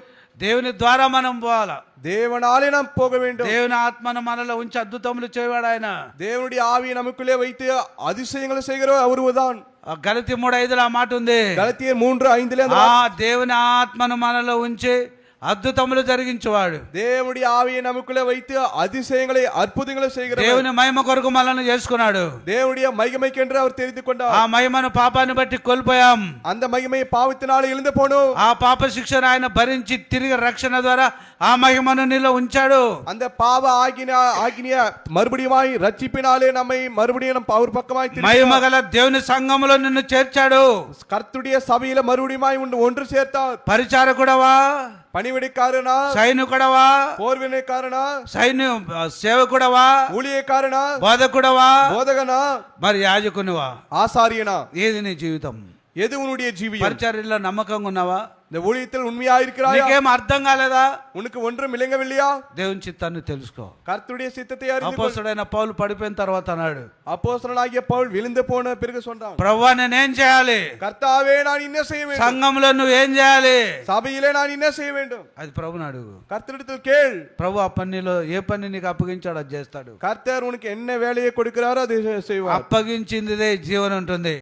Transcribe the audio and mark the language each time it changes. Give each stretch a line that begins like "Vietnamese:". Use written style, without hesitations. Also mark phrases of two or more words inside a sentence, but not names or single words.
Telugu: దేవుని ద్వారా మనం పోవాలా.
Tamil: தேவனாலே நாம் போக வேண்டும்.
Telugu: దేవుని ఆత్మను మనలో ఉంచి అద్భుతములు చేయవాడు ఆయన.
Tamil: தேவனுடைய ஆவியை நமக்குள்ளே வைத்து அதிசயங்களை செய்கிறவர் அவர்தான்.
Telugu: గలతీ 3:5 ఆ మాట ఉంది.
Tamil: கலத்தியர் 3:5
Telugu: దేవుని ఆత్మను మనలో ఉంచి అద్భుతములు జరిగించేవాడు.
Tamil: தேவனுடைய ஆவியை நமக்குள்ளே வைத்து அதிசயங்களை அற்புதங்களை செய்கிறவர்.
Telugu: దేవుని మహిమ కొరకు మనల్ని చేసుకున్నాడు.
Tamil: தேவனுடைய மகிமைக்கென்று அவர் தெரிந்து கொண்டார்.
Telugu: ఆ మహిమను పాపాన్ని బట్టి కోల్పోయాం.
Tamil: அந்த மகிமையை பாவத்தினாலே இழந்து போனோம்.
Telugu: ఆ పాప శిక్షను ఆయన భరించి తిరిగి రక్షణ ద్వారా ఆ మహిమను నీలో ఉంచాడు.
Tamil: அந்த பாவ ஆகினிய மறுபடியுமாய் ரட்சிப்பினாலே நம்மை மறுபடியும் அவர் பக்கமாய்
Telugu: మహిమ గల దేవుని సంఘములో నిన్ను చేర్చాడు.
Tamil: கர்த்தருடைய சபையில மறுபடியுமாய் ஒன்று சேர்த்தார்.
Telugu: పరిచారకుడవా,
Tamil: பணிவிடைக்காரனா,
Telugu: సైనికుడవా,
Tamil: போர்வினைக்காரனா,
Telugu: సేవకుడవా,
Tamil: ஊழியக்காரனா,
Telugu: బోధకుడవా,
Tamil: போதகனா,
Telugu: మరి యాజకునివా,
Tamil: ஆசாரியனா,
Telugu: ఏది నీ జీవితం?
Tamil: எது உன்னுடைய ஜீவியம்?
Telugu: పరిచర్యలో నమ్మకంగా ఉన్నావా?
Tamil: இந்த ஊழியத்தில் உண்மையா இருக்கிறாயா?
Telugu: నీకేం అర్థం కాలేదా?
Tamil: உனக்கு ஒன்றும் விளங்கவில்லையா?
Telugu: దేవుని చిత్తాన్ని తెలుసుకో.
Tamil: கர்த்தருடைய சித்தத்தை அறிந்து கொள்.
Telugu: అపోస్తలుడైన పౌలు పడిపోయిన తర్వాత అన్నాడు,
Tamil: அப்போஸ்தலனாகிய பவுல் விழுந்து போன பிறகு சொன்னான்,
Telugu: ప్రభువా నేనేం చేయాలి?
Tamil: கர்த்தாவே நான் என்ன செய்ய வேண்டும்?
Telugu: సంఘంలో నువ్వు ఏం చేయాలి?
Tamil: சபையிலே நான் என்ன செய்ய வேண்டும்?
Telugu: అది ప్రభుని అడుగు.
Tamil: கர்த்தரிடத்தில் கேள்.
Telugu: ప్రభు ఆ పనిలో ఏ పని నీకు అప్పగించాడో అది చేస్తాడు.
Tamil: கர்த்தர் உனக்கு என்ன வேலையை கொடுக்கிறாரோ அதை செய்வார்.
Telugu: అప్పగించిందిదే జీవనం ఉంటుంది.